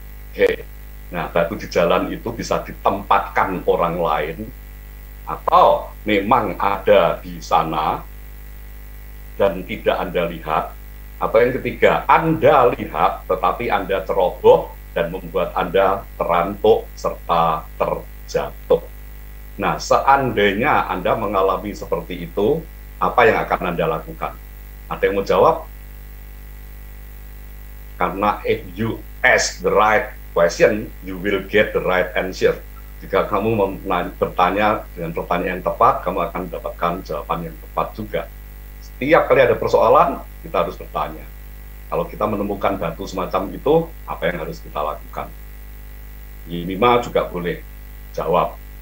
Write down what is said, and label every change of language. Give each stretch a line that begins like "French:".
Indonesian: Oke, nah batu di jalan itu bisa ditempatkan orang lain, atau memang ada di sana dan tidak Anda lihat, atau yang ketiga, Anda lihat tetapi Anda ceroboh dan membuat Anda terantuk serta terjatuh. Nah, seandainya Anda mengalami seperti itu, apa yang akan Anda lakukan? Ada yang mau jawab? Karena
English: if you ask the right question, you will get the right answer.
Indonesian: Jika kamu bertanya dengan pertanyaan yang tepat, kamu akan mendapatkan jawaban yang tepat juga. Setiap kali ada persoalan, kita harus bertanya. Kalau kita menemukan batu semacam itu, apa yang harus kita lakukan? Yimima juga boleh jawab.